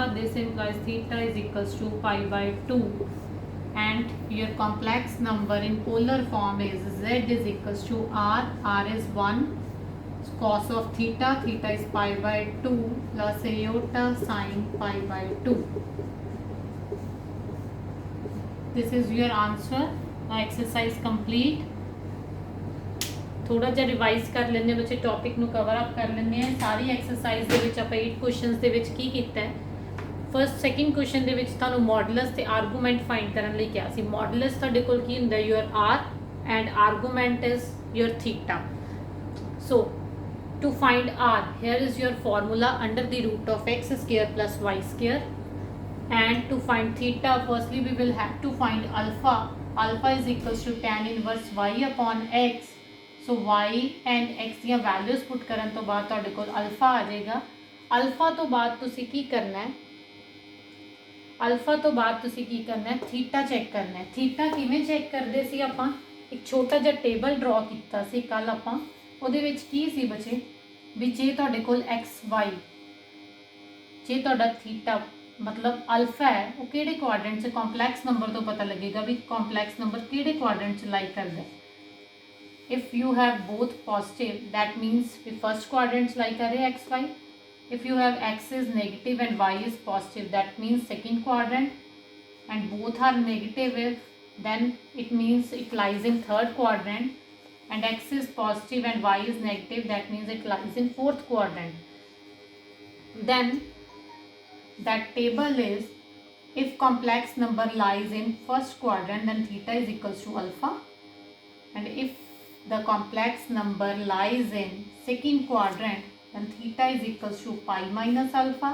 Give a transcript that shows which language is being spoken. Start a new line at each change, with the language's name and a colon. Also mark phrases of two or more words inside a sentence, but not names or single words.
English: This implies theta is equals to pi by 2. And your complex number in polar form is z is equals to r. R is 1 cos of theta. Theta is pi by 2 plus iota sine pi by 2. This is your answer. Now exercise complete.
Punjabi: थोड़ा ਜਿਹਾ ਰਿਵਾਈਜ਼ ਕਰ ਲੈਂਦੇ ਬੱਚੇ, ਟੌਪਿਕ ਨੂੰ
English: cover up
Punjabi: ਕਰ ਲੈਂਦੇ ਆ. ਸਾਰੀ ਐਕਸਰਸਾਈਜ਼ ਦੇ ਵਿੱਚ ਆਪਾਂ 8 ਕੁਐਸਚਨਸ ਦੇ ਵਿੱਚ ਕੀ ਕੀਤਾ ਹੈ,
English: first second
Punjabi: ਕੁਐਸਚਨ ਦੇ ਵਿੱਚ ਤੁਹਾਨੂੰ ਮੋਡੂਲਸ ਤੇ ਆਰਗੂਮੈਂਟ ਫਾਈਂਡ ਕਰਨ ਲਈ ਕਿਹਾ ਸੀ.
English: ਮੋਡੂਲਸ
Punjabi: ਤੁਹਾਡੇ ਕੋਲ ਕੀ ਹੁੰਦਾ,
English: your R, and argument is your theta. ਸੋ to find r, here is your formula under the root of x square plus y square. And to find theta, firstly we will have to find alpha. Alpha is equals to tan inverse y upon x. So y and x
Punjabi: ਦੀਆਂ
English: values put
Punjabi: ਕਰਨ ਤੋਂ ਬਾਅਦ ਤੁਹਾਡੇ ਕੋਲ alpha ਆ ਜਾਏਗਾ. alpha ਤੋਂ ਬਾਅਦ ਤੁਸੀਂ ਕੀ ਕਰਨਾ ਹੈ, ਅਲਫਾ ਤੋਂ ਬਾਅਦ ਤੁਸੀਂ ਕੀ ਕਰਨਾ ਹੈ, ਥੀਟਾ ਚੈੱਕ ਕਰਨਾ ਹੈ. ਥੀਟਾ ਕਿਵੇਂ ਚੈੱਕ ਕਰਦੇ ਸੀ ਆਪਾਂ, ਇੱਕ ਛੋਟਾ ਜਿਹਾ
English: table draw
Punjabi: ਕੀਤਾ ਸੀ ਕੱਲ ਆਪਾਂ. ਉਹਦੇ ਵਿੱਚ ਕੀ ਸੀ ਬੱਚੇ, ਵੀ ਜੇ ਤੁਹਾਡੇ ਕੋਲ ਐਕਸ ਵਾਈ, ਜੇ ਤੁਹਾਡਾ ਥੀਟਾ ਮਤਲਬ ਅਲਫਾ ਹੈ ਉਹ ਕਿਹੜੇ ਕੁਆਡਰੈਂਟ 'ਚ,
English: complex number
Punjabi: ਤੋਂ ਪਤਾ ਲੱਗੇਗਾ ਵੀ
English: complex number
Punjabi: ਕਿਹੜੇ ਕੁਆਡਰੈਂਟ 'ਚ ਲਾਈ ਕਰਦਾ.
English: if you have both positive, that means we first quadrant lie
Hindi: कर रहे
English: x y. If you have x is negative and y is positive, that means second quadrant, and both are negative, then it means it lies in third quadrant, and x is positive and y is negative, that means it lies in fourth quadrant. Then that table is, if complex number lies in first quadrant, then theta is equals to alpha, and if the complex number lies in second quadrant, then theta is equals to pi minus alpha.